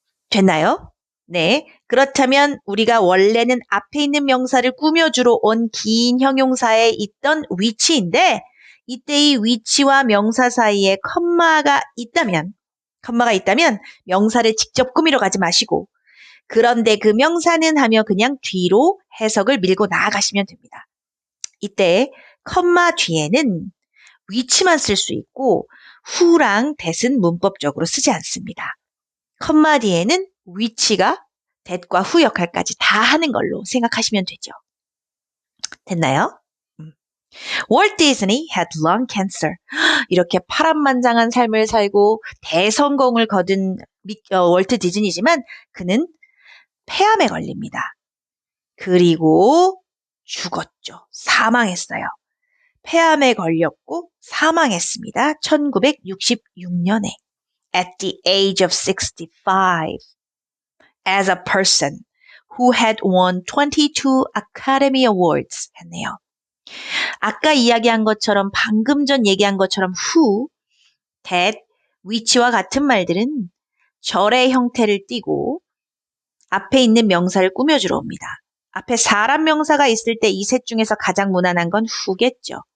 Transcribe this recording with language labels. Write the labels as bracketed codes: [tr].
[ko] 됐나요? 네. 그렇다면 우리가 원래는 앞에 있는 명사를 꾸며주러 온 긴 형용사에 있던 위치인데 이때 이 위치와 명사 사이에 컴마가 있다면 명사를 직접 꾸미러 가지 마시고 그런데 그 명사는 하며 그냥 뒤로 해석을 밀고 나아가시면 됩니다. 이때 컴마 뒤에는 위치만 쓸 수 있고 who랑 that은 문법적으로 쓰지 않습니다. 컴마 뒤에는 위치가 that과 who 역할까지 다 하는 걸로 생각하시면 되죠. 됐나요? [en] Walt Disney had lung cancer. [ko] 이렇게 파란만장한 삶을 살고 대성공을 거둔 월트 디즈니지만 그는 폐암에 걸립니다. 그리고 죽었죠. 사망했어요. 폐암에 걸렸고 사망했습니다. [en] 1966년에 at the age of 65 as a person who had won 22 Academy Awards [ko] 했네요. 아까 이야기한 것처럼 방금 전 얘기한 것처럼 who, that, which와 같은 말들은 절의 형태를 띠고 앞에 있는 명사를 꾸며주러 옵니다. 앞에 사람 명사가 있을 때 이 셋 중에서 가장 무난한 건 who겠죠.